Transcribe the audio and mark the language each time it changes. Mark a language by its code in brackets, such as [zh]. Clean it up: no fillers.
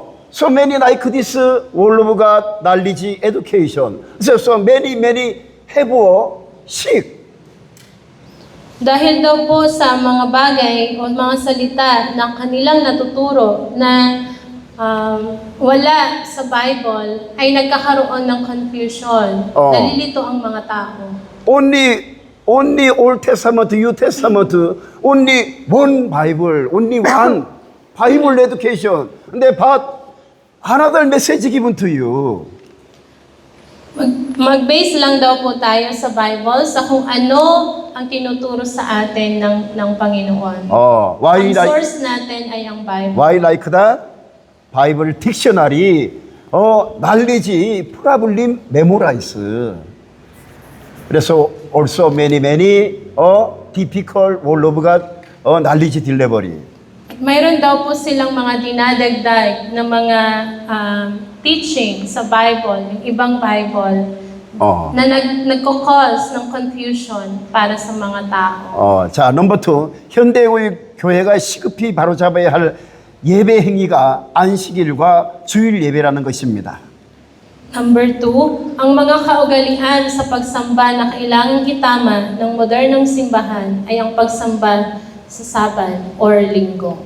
[en] So many like this all of God knowledge education. So many have sick. [tl] Dahil daw po sa mga bagay o mga salita na kanilang natuturo na wala sa Bible, ay nagkakaroon ng confusion. Nalilito ang mga tao. [en] Only Old Testament, New Testament, only one Bible, only one Bible education. But another message given to you. [tl] Mag-base lang daw po tayo sa Bible sa kung ano ang tinuturo sa atin ng Panginoon. [en] Why [tl] ang source natin ay ang Bible. [en] Why like that? Bible dictionary, knowledge, problem memorize. [ko] 그래서 [en] also many difficult word of God, knowledge delivery. [tl] Mayroon daw po silang mga dinadagdag na mga teaching sa Bible, yung ibang Bible, na nagko-cause ng confusion para sa mga tao. [ko] 자, [en] number 2, [ko] 현대의 교회가 시급히 바로잡아야 할 예배 행위가 안식일과 주일 예배라는 것입니다. [tl] Number 2, ang mga kaugalian sa pagsamba na kailangang kitama ng modernong simbahan ay ang pagsamba sa Sabat or Linggo.